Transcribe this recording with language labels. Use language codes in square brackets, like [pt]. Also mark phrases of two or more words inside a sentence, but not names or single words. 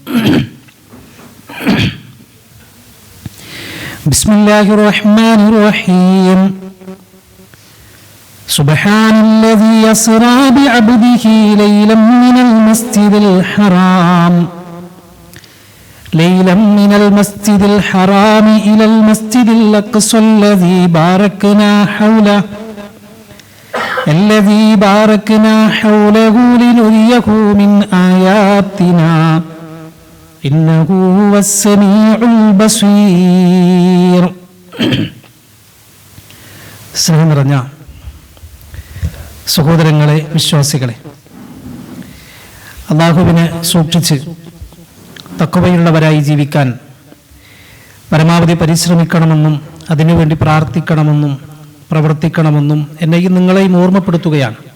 [ar] بسم الله الرحمن الرحيم سبحان الذي أسرى بعبده ليلا من المسجد الحرام إلى المسجد الأقصى الذي باركنا حوله لنريه من آياتنا إنه هو السميع البصير. [ml] സ്നേഹം നിറഞ്ഞ സഹോദരങ്ങളെ, വിശ്വാസികളെ, അല്ലാഹുവിനെ സൂക്ഷിച്ച് തഖ്വയുള്ളവരായി ജീവിക്കാൻ പരമാവധി പരിശ്രമിക്കണമെന്നും അതിനുവേണ്ടി പ്രാർത്ഥിക്കണമെന്നും പ്രവർത്തിക്കണമെന്നും എന്നെയും നിങ്ങളെയും ഓർമ്മപ്പെടുത്തുകയാണ്.